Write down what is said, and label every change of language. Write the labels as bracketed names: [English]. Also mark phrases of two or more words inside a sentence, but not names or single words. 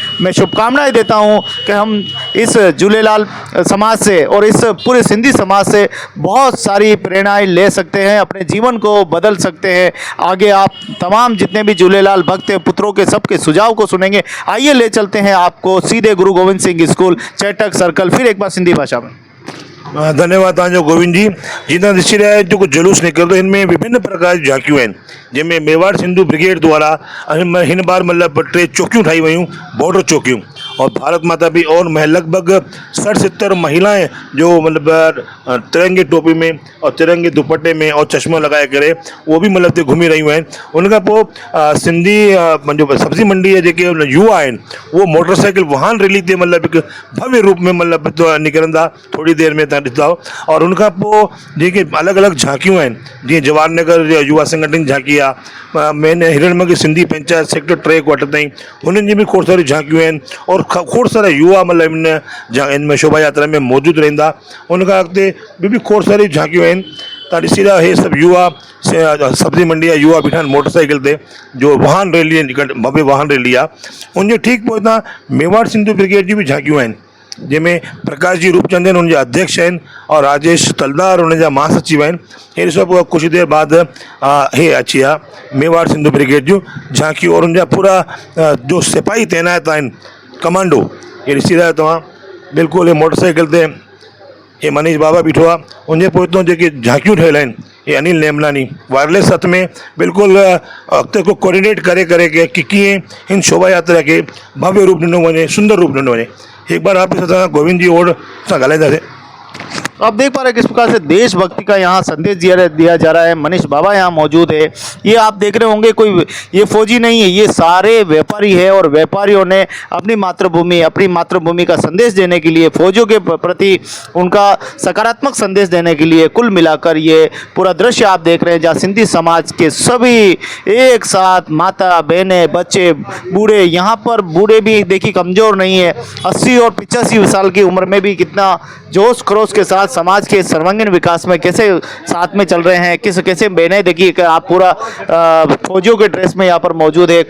[Hindi] मैं शुभकामनाएं देता हूँ कि हम इस झूलेलाल समाज से और इस पूरे सिंधी समाज से बहुत सारी प्रेरणाएं ले सकते हैं, अपने जीवन को बदल सकते हैं। आगे आप तमाम जितने भी झूलेलाल भक्त पुत्रों के सबके सुझाव को सुनेंगे। आइए ले चलते हैं आपको सीधे गुरु गोविंद सिंह स्कूल, चैटक सर्कल। फिर एक बार सिंधी भाषा में [Sindhi] धन्यवाद तव्हांजो गोविंद जी। जितां ॾिसी रहिया आहियो जेको जुलूस निकिरंदो, इनमें विभिन्न प्रकार जी झांकियूं आहिनि, जंहिंमें [Hindi] मेवाड़ सिंधु ब्रिगेड द्वारा [Sindhi] हिन बार मतिलबु 3 चौकियूं ठाही वयूं, बॉर्डर चौकियूं। [Hindi] और भारत माता भी और लगभग 60-70 महिलाएं [Sindhi] जो मतिलबु [Hindi] तिरंगे टोपी में और तिरंगे दुपट्टे में [Sindhi] और चश्मो लगाए करे वो भी मतिलबु घुमी रहियूं आहिनि। उनखां पोइ सिंधी जो सब्जी मंडी जा जेके युवा आहिनि वो मोटरसाइकिल वाहन रैली ते मतिलबु हिकु भव्य रूप में मतिलबु निकिरंदा, थोड़ी देर में तव्हां ॾिसंदव। और उनखां पोइ जेके अलॻि अलॻि झांकियूं आहिनि, जीअं जवाहर नगर युवा संगठन झांकी आहे, मेन हिरणमल सिंधी पंचायत सेक्टर 3 क्वार्टर ताईं, हुननि जी बि खोड़ सारी झांकियूं आहिनि। और खोड़ सारा युवा मतिलबु [Hindi] इनमें शोभा यात्रा में [Sindhi] मौजूदु रहंदा। उनखां अॻिते ॿी खोड़ सारी झांकियूं आहिनि। तव्हां ॾिसी रहिया हे सभु युवा सब्जी मंडी जा युवा बीठा आहिनि मोटरसाइकिल ते, जो वाहन रैली भव्य वाहन रैली आहे। उनजे ठीकु पोइतां मेवाड़ सिंधु ब्रिगेड जी बि झांकियूं आहिनि, जंहिंमें प्रकाश जी रूपचंद [Hindi] उनके अध्यक्ष [Sindhi] आहिनि और राजेश तलदार उनजा महासचिव आहिनि। हे ॾिसो [Hindi] कुछ देर बाद [Sindhi] हे अची आहे मेवाड़ सिंधु ब्रिगेड जूं झांकियूं और उनजा पूरा जो सिपाही तैनात आहिनि, कमांडो। ये ॾिसी रहिया तव्हां बिल्कुलु मोटरसाइकिल ते ये मनीष बाबा बीठो आहे। उनजे पोइतों जेके झांकियूं ठहियल आहिनि, ये अनिल नेमलानी वायरलेस हथ में बिल्कुलु अॻिते को कोऑर्डिनेट करे कि कीअं हिन शोभा यात्रा के भव्य रूप ॾिनो वञे, सुंदर रूप ॾिनो वञे। [Hindi] एक बार आप [Sindhi] गोविंद जी और सां ॻाल्हाईंदासीं। [Hindi] आप देख पा रहे हैं किस प्रकार से देशभक्ति का यहाँ संदेश दिया जा रहा है। मनीष बाबा यहाँ मौजूद है। ये आप देख रहे होंगे कोई ये फौजी नहीं है, ये सारे व्यापारी है और व्यापारियों ने अपनी मातृभूमि का संदेश देने के लिए, फौजियों के प्रति उनका सकारात्मक संदेश देने के लिए कुल मिलाकर ये पूरा दृश्य आप देख रहे हैं, जहाँ सिंधी समाज के सभी एक साथ, माता बहनें बच्चे बूढ़े, यहाँ पर बूढ़े भी देखिए कमज़ोर नहीं है, 80 और 85 साल की उम्र में भी कितना जोश खरोश के साथ आज समाज के सर्वांगीण विकास में कैसे साथ में चल रहे हैं, कैसे मैंने देखिए कि आप पूरा फौजियों के ड्रेस में यहाँ पर मौजूद है।